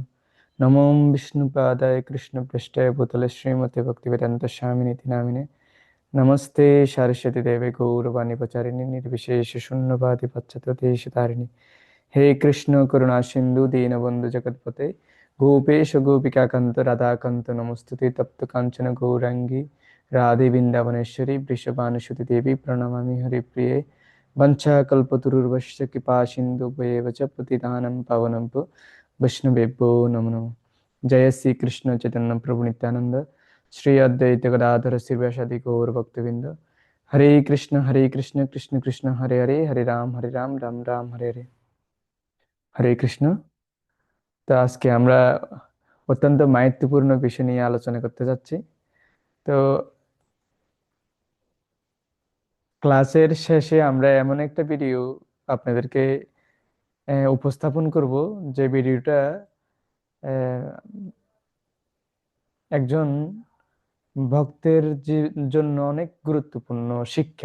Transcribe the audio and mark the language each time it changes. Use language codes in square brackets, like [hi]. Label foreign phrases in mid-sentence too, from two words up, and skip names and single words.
[sa] নমো বিষ্ণুপাদায় কৃষ্ণপৃষ্ঠায় ভূতলে শ্রীমতে ভক্তিবেদান্ত স্বামিনীতি নামিনে নমস্তে সরস্বতী দেবে গৌরবাণী প্রচারিণী নির্বিশেষ শূন্যবাদী পাশ্চাত্য দেশতারিণী। হে কৃষ্ণ করুণা সিন্ধু দীনবন্ধু জগৎপতে গোপেশ গোপিকাকান্ত রাধাকান্ত নমস্তুতে তপ্ত কাঞ্চন গৌরাঙ্গী রাধে বৃন্দাবনেশ্বরী বৃষভানুসুতি দেবী প্রণমামি হরিপ্রিয়ে। वंशाकल्पतरुर्वश्च कृपा सिन्धुभ्येव च पतितानं पावनं वैष्णवेभ्यो नमो नमः। जय श्री कृष्ण चैतन्य प्रभु नित्यानंद श्री अद्वैत गदाधर श्रीवासादि गौर भक्तविंद। हरे कृष्ण कृष्ण कृष्ण हरे हरे, हरे राम राम राम हरे हरे। হরে কৃষ্ণ। [bn] তো আজকে আমরা অত্যন্ত মাহাত্ম্যপূর্ণ বিষয় নিয়ে আলোচনা করতে যাচ্ছি। তো ক্লাসের শেষে আমরা এমন একটা ভিডিও আপনাদেরকে উপস্থাপন করব, যে ভিডিওটা আহ, একজন ভক্তের জন্য অনেক গুরুত্বপূর্ণ শিক্ষা।